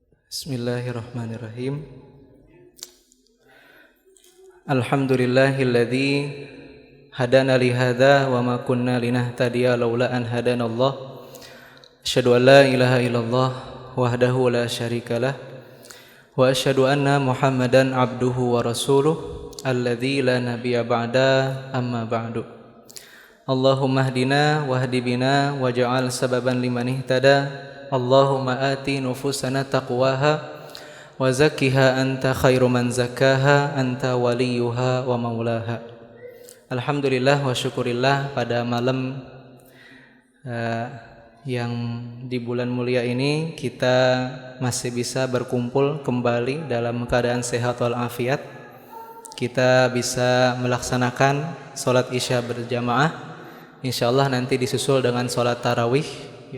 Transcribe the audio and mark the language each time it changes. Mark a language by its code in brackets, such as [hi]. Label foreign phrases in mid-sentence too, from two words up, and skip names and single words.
[ar] بسم الله الرحمن الرحيم. الحمد لله الذي هدانا لهذا وما كنا لنهتدي لولا أن هدانا الله. أشهد أن لا إله إلا الله وحده لا شريك له وأشهد أن محمدا عبده ورسوله الذي لا نبي بعده أما بعد. اللهم اهدنا واهد بنا واجعل سببا لمن اهتدى. اللهم آت نفوسنا تقواها وزكها أنت خير من زكاها أنت وليها ومولاها. الحمد لله وشكرا لله [id] pada malam yang di bulan mulia ini kita masih bisa berkumpul kembali dalam keadaan sehat walafiat. Kita bisa melaksanakan sholat isya berjamaah. Insyaallah nanti disusul dengan sholat tarawih.